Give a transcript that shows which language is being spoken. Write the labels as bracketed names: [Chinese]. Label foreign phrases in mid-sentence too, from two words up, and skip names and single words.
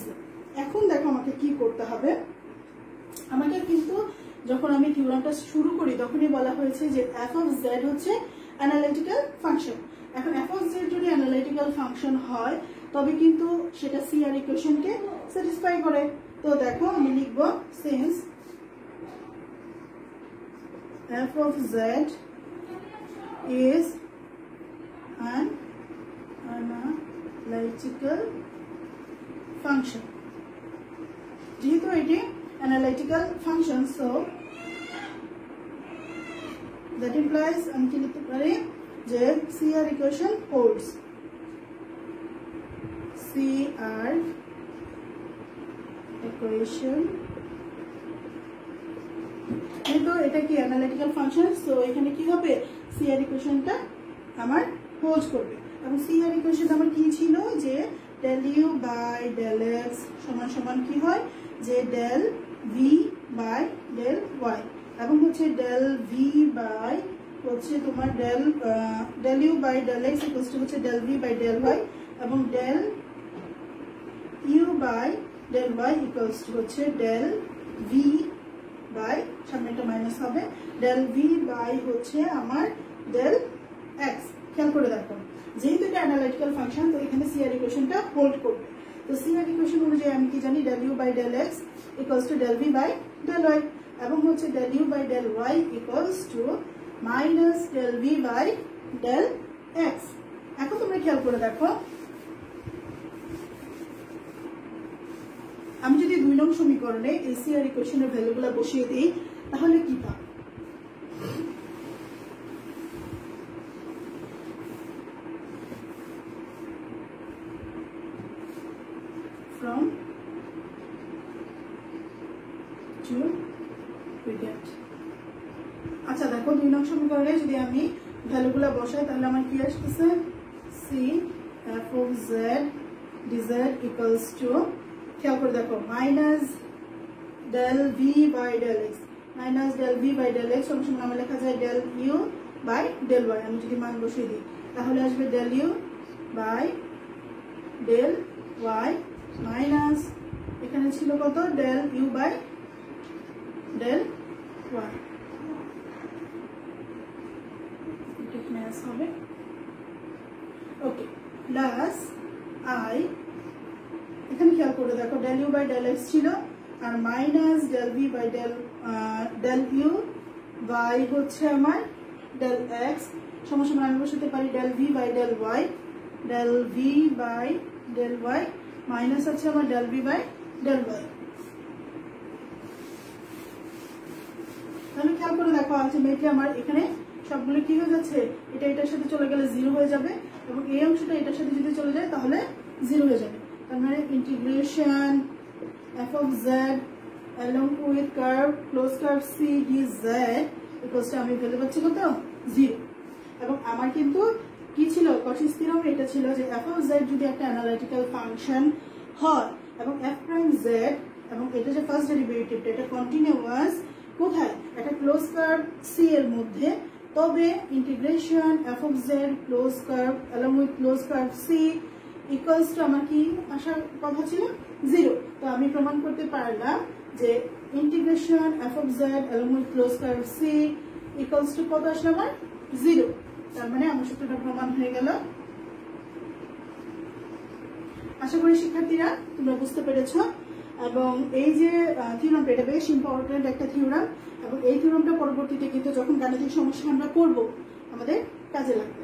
[Bangla] এখন দেখো আমাকে কি করতে হবে, আমাকে কিন্তু যখন আমি থিওরামটা শুরু করি তখনই বলা হয়েছে যে [English] f of z [Bangla] হচ্ছে [English] analytical function. [Bangla] এখন [English] f of z [Bangla] যদি [English] analytical function [Bangla] হয় তবে কিন্তু সেটা [English] CR equation satisfy [Bangla] করে। তো দেখো আমি লিখব [English] since f of z is an analytical function, [Bangla] যেহেতু এটি [English] analytical function, so that implies [Bangla] আমি কি লিখতে পারি যে [English] CR equation holds, CR equation [Bangla] যেহেতু এটা কি [English] analytical function, so [Bangla] এখানে কি হবে [English] CR equationটা [Bangla] আমার হোল্ড করবে। এবং [English] CR equation [Bangla] আমার কি ছিল যে [English] del u by del x [Bangla] সমান সমান কি হয় যে [English] del v by del y, [Bangla] এবং হচ্ছে [English] del v by [Bangla] হচ্ছে তোমার [English] del u by del x equals to [Bangla] হচ্ছে [English] del v by del y, [Bangla] এবং [English] del u by del y equals to [Bangla] হচ্ছে [English] del v by [Bangla] সামনে একটা মাইনাস হবে [English] del v by [Bangla] হচ্ছে আমার [English] del x। [Bangla] খেয়াল করে দেখো যেহেতু এটা [English] analytical function, [Bangla] তো এখানে [English] CR equation hold [Bangla] করবে। তো [English] CR equation [Bangla] অনুযায়ী আমি কি জানি [English] del u by del x equals to del v by del y, [Bangla] এবং হচ্ছে [English] del u by del y equals to minus del v by del x। [Bangla] এখন তোমরা খেয়াল করে দেখো আমি যদি 2 নং সমীকরণে এই [English] CR equation value [Bangla] বসিয়ে দিই তাহলে কি পাবো? [English] From to we get, [Bangla] আচ্ছা দেখো 2 নং সমীকরণে যদি আমি ভ্যালুগুলো বসাই তাহলে আমার কি আসছে [English] c f of z dz equals to, [Bangla] খেয়াল করে দেখো [English] minus del v by del x, minus del v by del x [Bangla] সমান সমান আমার লেখা যায় [English] del u by del y। [Bangla] আমি যদি মান বসিয়ে দিই তাহলে আসবে [English] del u by del y minus [Bangla] এখানে ছিল কত [English] del u by del y, [Bangla] এটা মাইনাস হবে [English] okay plus i, [Bangla] এখানে খেয়াল করে দেখো [English] del u by del x [Bangla] ছিল আর [English] minus del v by del u by [Bangla] হচ্ছে আমার [English] del x [Bangla] সমান সমান আমি বসাতে পারি [English] del v by del y, del v by del y minus [Bangla] আছে আমার [English] del v by del y। [Bangla] তাহলে খেয়াল করে দেখো আলটিমেটলি আমার এখানে সবগুলো কি হয়ে যাচ্ছে, এটা এটার সাথে চলে গেলে 0 হয়ে যাবে এবং এই অংশটা এটার সাথে যদি চলে যায় তাহলে 0 হয়ে যাবে। তার মানে [English] integration f of z along with curve closed curve c dz equals to [Bangla] আমি ফেলে পাচ্ছি কত 0। এবং আমার কিন্তু কি ছিল কচিস থিওরাম, এটা ছিল যে [English] f of z [Bangla] যদি একটা [English] analytical function [Bangla] হয় এবং [English] f prime z [Bangla] এবং এটা যে [English] first derivative [Bangla] এটা কন্টিনিউয়াস কোথায় একটা [English] close curve c [Bangla] এর মধ্যে, তবে [English] integration f of z close curve along with close curve c equals to [Bangla] আমার কি আসার কথা ছিল 0। তো আমি প্রমাণ করতে পারলাম যে [English] integration f of z along with close curve c equals to [Bangla] কত আসলে আমার 0। তার মানে আমার সূত্রটা প্রমাণ হয়ে গেল। আশা করি শিক্ষার্থীরা তোমরা বুঝতে পেরেছো। এবং এই যে থিওরামটা এটা বেশ ইম্পর্টেন্ট একটা থিওরাম, এবং এই থিওরামটা পরবর্তীতে কিন্তু যখন গাণিতিক সমস্যা আমরা করব আমাদের কাজে লাগবে।